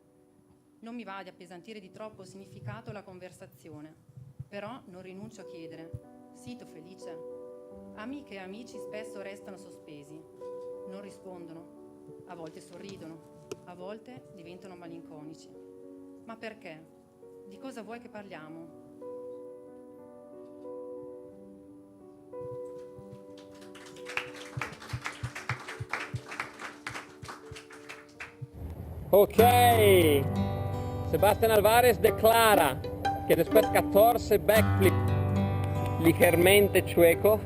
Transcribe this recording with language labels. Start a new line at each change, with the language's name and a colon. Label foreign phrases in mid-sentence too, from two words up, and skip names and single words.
Italian: Non mi va di appesantire di troppo significato la conversazione, però non rinuncio a chiedere: sito felice? Amiche e amici spesso restano sospesi, non rispondono, a volte sorridono, a volte diventano malinconici. Ma perché? Di cosa vuoi che parliamo?
Spanish: Ok, Sebastián Álvarez declara que después de 14 backflip ligeramente chueco.